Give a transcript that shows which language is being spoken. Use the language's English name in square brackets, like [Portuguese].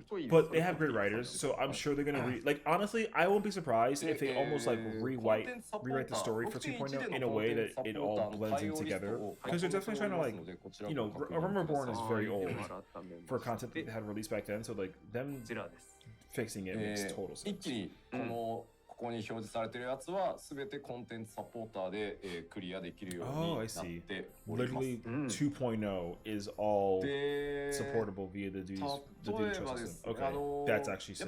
[English] But they have great writers, so I'm sure they're gonna like, honestly, I won't be surprised if they almost, like, rewrite the story for 2.0 in a way that it all blends in together, because they're definitely trying to, like, you know, Realm Reborn is very old for content that they had released back then, so, like, them fixing it makes total sense. [Japanese] ここに表示されてるやつはすべてコンテンツサポーターでクリアできるようになっております。 [English] Literally 2.0 is all supportable via the duty system. Okay, that's actually sick.